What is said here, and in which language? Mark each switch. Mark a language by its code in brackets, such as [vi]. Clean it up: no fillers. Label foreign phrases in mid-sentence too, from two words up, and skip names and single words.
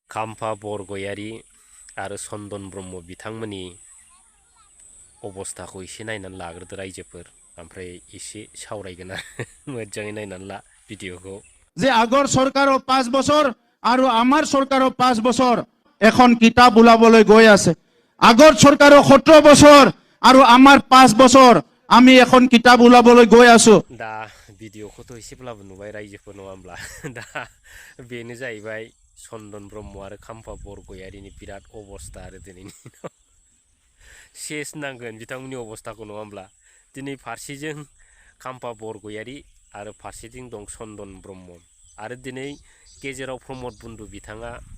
[brx] Kampa Borgoyari Arw Chandan Brahma बिथांमोननि अबस्थाखौ एसे नायनानै लाग्रोदो रायजोफोर ओमफ्राय एसे सावरायगोन मोजाङै नायनानै ला भिडिअखौ [as] যে আগৰ সৰকাৰৰ 5 বছৰ আৰু আমাৰ সৰকাৰৰ 5 বছৰ এখন কিতাপ ওলাবলৈ গৈ আছে আগৰ সৰকাৰৰ 17 বছৰ আৰু আমাৰ 5 বছৰ আমি এখন কিতাপ ওলাবলৈ গৈ আছো [brx] दा भिडिअखौथ' एसेब्लाबो नुबाय रायजोफोर नङा होमब्ला दा बेनो जाहैबाय चन्दन ब्रह्म आरो खाम्फा बरगयारिनि बिराद अबस्था आरो दिनैनि सेस नांगोन बिथांमोननि अबस्थाखौ नङा होमब्ला दिनै फारसेजों खाम्फा बरगयारि आरो फारसेथिं दं चन्दन ब्रह्म आरो दिनै गेजेराव प्रमद बन्दु बिथाङा